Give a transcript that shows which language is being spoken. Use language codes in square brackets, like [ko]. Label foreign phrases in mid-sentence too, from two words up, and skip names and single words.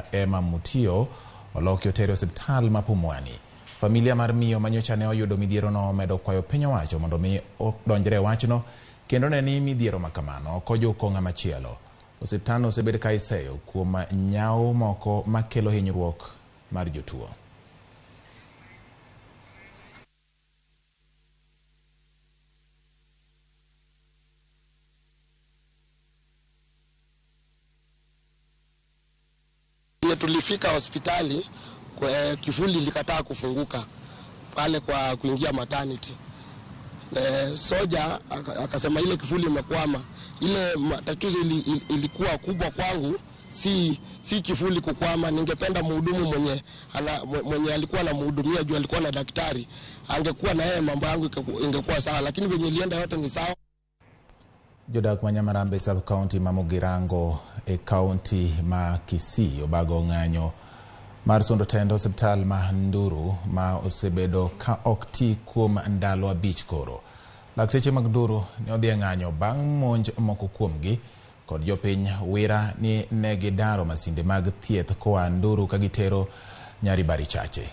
[luo] Emma Mutio oloki otere osiptal ma Pumwani. Familia mar miyo manyocha ne oyudo midhiero no medo kwayo piny owacho mondo mi odonjre e wachno kendo ne ni midhiero makamano okojo konga machielo. Osiptalno osebed ka iseyo kuom nyawo moko makelo hinyruok mar jotuo. [sw] Tulifika hospitali kwa kifuli likataa kufunguka pale kwa kuingia maternity. Soja akasema ile kifuli imekwama. Ile tatizo ilikuwa kubwa kwangu, si kifuli kukwama. Ningependa mhudumu mwenye alikuwa anamhudumia juu alikuwa na daktari, angekuwa na yeye mambo yangu ingekuwa sawa, lakini venye ilienda yote ni sawa. [luo] Jodak Manyamarambe [en] sub county [luo] Mamogirango county ma Kisii obago ng'anyo mar sundo tend hospital ma Nduru ma osebedo ka okti kuom ndalo 5 koro. Lakteche mag Nduru ne odhi ng'anyo bang' monj moko kuomgi kod jopiny wira ni negidaro masinde mag thieth koa Nduru ka gitero Nyaribari Chache.